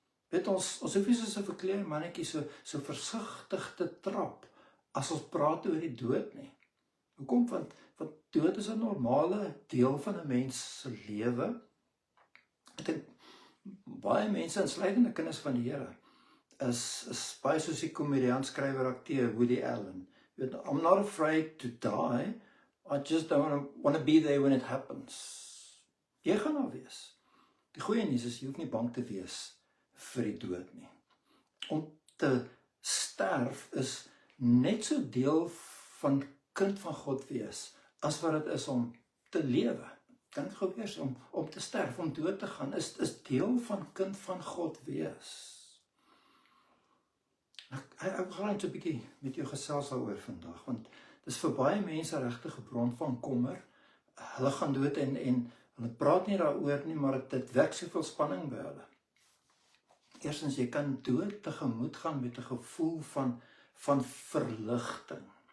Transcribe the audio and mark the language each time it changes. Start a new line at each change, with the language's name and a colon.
Afrikaans: Weet ons hoef nie soos 'n verkleurde mannetjie so versigtig te trap, as ons praat oor die dood nie. Hoekom? Want dood is 'n normale deel van 'n mens se lewe. Ek dink baie mense, insluitende kinders van die Here, is baie soos die komediant, skrywer, akteur Woody Allen.
English: I'm not afraid to die, I just don't want to be there when it happens.
Afrikaans: Jy gaan daar wees. Die goeie nuus is, jy hoef nie bang te wees vir die dood nie. Om te sterf is net so deel van kind van God wees, as wat dit is om te lewe. Kan dit gou wees, om te sterf, om dood te gaan, is deel van kind van God wees. Ek wil graag so 'n bietjie met jou gesels daaroor vandag, want dis vir baie mense regtig 'n bron van kommer. Hulle gaan dood en hulle praat nie daaroor nie, maar dit wek soveel spanning by hulle. Eerstens, jy kan dood tegemoet gaan met 'n gevoel van verligting.